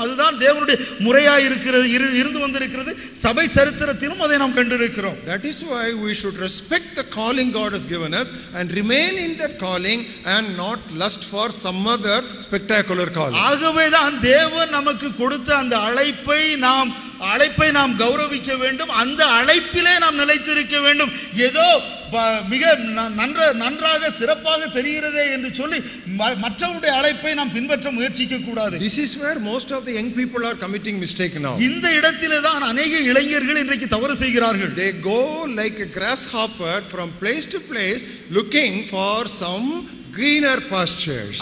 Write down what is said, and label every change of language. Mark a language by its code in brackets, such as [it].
[ta] அதுதான் தேவனுடைய முறையாய் இருந்து வந்திருக்கிறது. சபை சரித்திரத்திலும் அதை நாம் கண்டிருக்கிறோம். [en] That is why we should respect the calling God has given us and remain in that calling and not lust for some other spectacular calling. [ta] ஆகவே தான் தேவன் நமக்கு கொடுத்த அந்த அழைப்பை நாம் கௌரவிக்க வேண்டும். அந்த அழைப்பிலே நாம் நிலைத்திருக்க வேண்டும். ஏதோ மிக நன்றாக சிறப்பாக தெரிகிறதே என்று சொல்லி மற்றவருடைய அழைப்பை நாம் பின்பற்ற முயற்சிக்க கூடாது. [en] This is where most of the young people are committing mistake now. [ta] இந்த இடத்திலே தான் अनेक இளைஞர்கள் இன்றைக்கு தவறு செய்கிறார்கள். [en] They go like a grasshopper from place to place looking for some greener pastures.